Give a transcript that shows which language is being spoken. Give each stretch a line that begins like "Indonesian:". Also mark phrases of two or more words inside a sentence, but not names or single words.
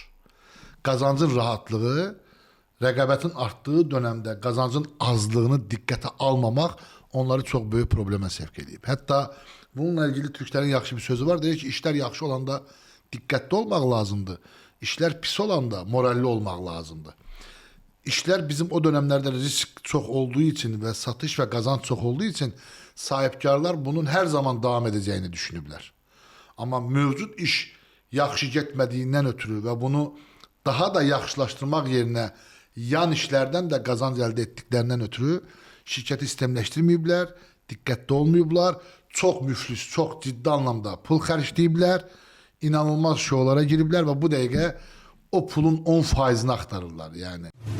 Azerbaijani: Qazancın rahatlığı, rəqabətin artdığı dönemdə qazancın azlığını diqqətə almamaq onları çox böyük problemə sevk edib. Hətta bununla ilgili Türklərin yaxşı bir sözü var. Deyir ki, işlər yaxşı olanda diqqətli olmaq lazımdır. İşlər pis olanda moralli olmaq lazımdır.
Turkish: İşler bizim o dönemlerde risk çok olduğu için ve satış ve kazanç çok olduğu için sahipkarlar bunun her zaman devam edeceğini düşünüblər. Ama mevcut iş yaxşı getmədiyindən ötürü ve bunu daha da yaxşılaştırmaq yerine yan işlerden de kazanç elde ettiklərindən ötürü şirketi sistemləşdirməyiblər, diqqətli olmayıblar, çok müflis, çok ciddi anlamda pul xərcləyiblər, inanılmaz şovlara giriblər ve bu dəqiqə o pulun 10%'ni axtarırlar yani.